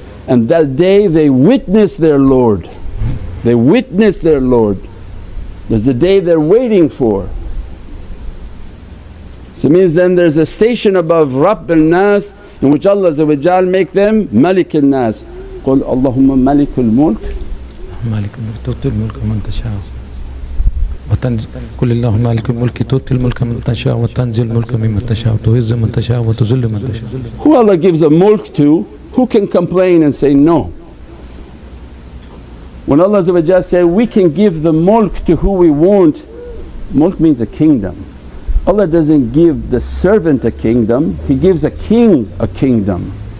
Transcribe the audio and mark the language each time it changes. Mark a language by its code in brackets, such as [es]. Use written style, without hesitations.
[en] And that day they witness their Lord, they witness their Lord. There's the day they're waiting for. So it means then there's a station above Rabb al-Nas in which Allah make them Malik al-Nas. [ar] قُلْ Allahumma Malikul Mulk مالك الملك تؤتي الملك من تشاء قل اللهم مالك الملك تؤتي الملك من تشاء وتنزل الملك ممن تشاء وتعز من تشاء وتذل من تشاء. [en] Who Allah gives a mulk to, who can complain and say no? When Allah say, we can give the mulk to who we want, mulk means a kingdom. Allah doesn't give the servant a kingdom, He gives a king a kingdom.